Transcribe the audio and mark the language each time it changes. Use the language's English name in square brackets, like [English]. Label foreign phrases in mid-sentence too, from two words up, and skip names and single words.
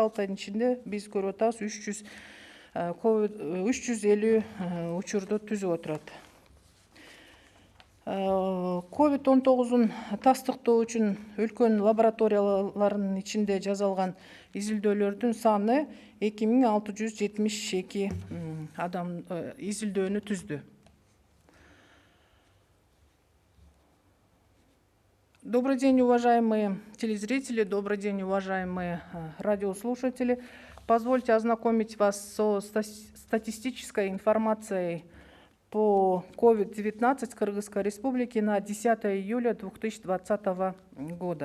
[Kyrgyz] 6 айдын ичинде биз көрүп атабыз 350 учурду түзүп отурат. COVID-19 тастыктоо үчүн өлкөнүн лабораторияларынын ичинде жасалган изилдөөлөрдүн саны 2672 адам изилдөөнү түздү. [Russian] Добрый день, уважаемые телезрители, добрый день, уважаемые радиослушатели. Позвольте ознакомить вас со статистической информацией по COVID-19 Кыргызской Республики на 10 июля 2020 года.